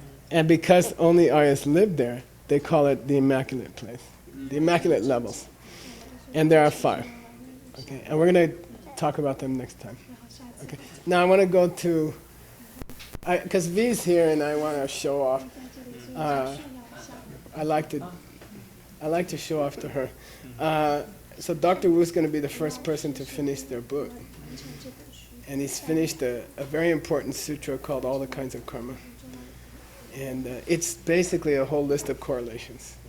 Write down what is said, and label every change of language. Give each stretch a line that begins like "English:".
English: And because only Aryas live there, they call it the Immaculate Place. The Immaculate Levels. And there are 5. Okay. And we're going to talk about them next time. Okay. Now I want to go to, because V's here and I want to show off.
Chinese: 在这里所以想炫耀一下。
English: I like to show off to her. So Dr. Wu's going to be the first person to finish their book.
Chinese: 完成这本书，
English: And he's finished a very important sutra called All the Kinds of Karma. And it's basically a whole list of correlations,